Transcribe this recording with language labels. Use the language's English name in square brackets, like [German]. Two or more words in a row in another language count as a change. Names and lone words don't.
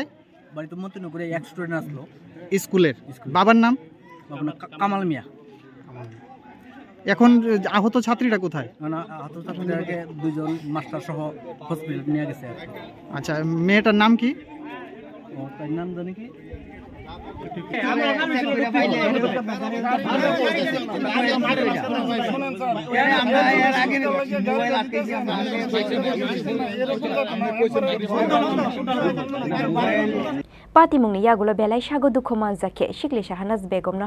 [Bangla] বাড়ি তো মতিনগরে এক স্টুডেন্ট আসলো স্কুলের বাবার নাম কামাল মিয়া এখন আহত ছাত্রীরা কোথায় আহত ছাত্রীদেরকে দুজন মাস্টার সহ হসপিটাল নিয়ে গেছে আচ্ছা মেয়েটার নাম কি তার নাম জানি কি [Kok Borok] Pati mungni yagulo belai shago dukho manjake shikli Shahanaz Begum no